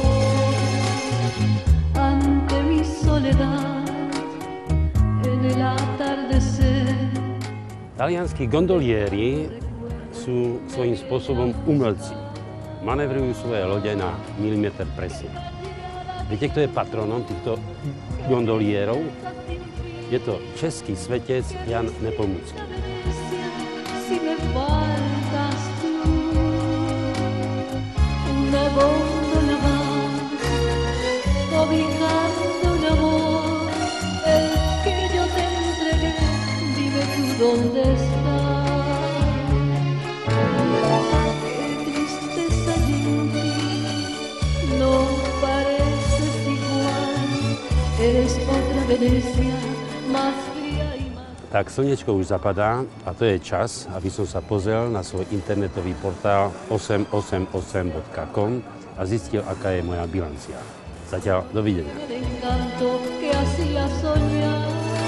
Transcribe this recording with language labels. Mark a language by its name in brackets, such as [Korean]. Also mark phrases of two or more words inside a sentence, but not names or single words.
[Spanish] Ante mi soledad, en el atardecer. [Slovak] Talianskí gondolieri sú svojím spôsobom umelci. Manevrujú svoje lode na milimeter presne. Viete, kto je patronom týchto gondolierov? Je to český svetec Jan Nepomucký. [Spanish] Si me faltas tú, una góndola más, cobijando un amor, el que yo te entregué, dime tú dónde estás. Qué tristeza sin ti, no pareces igual, eres otra Venecia. [Slovak] Tak slnečko už zapadá a to je čas, aby som sa pozrel na svoj internetový portál 888.com a zistil, aká je moja bilancia. Zatiaľ dovidenia.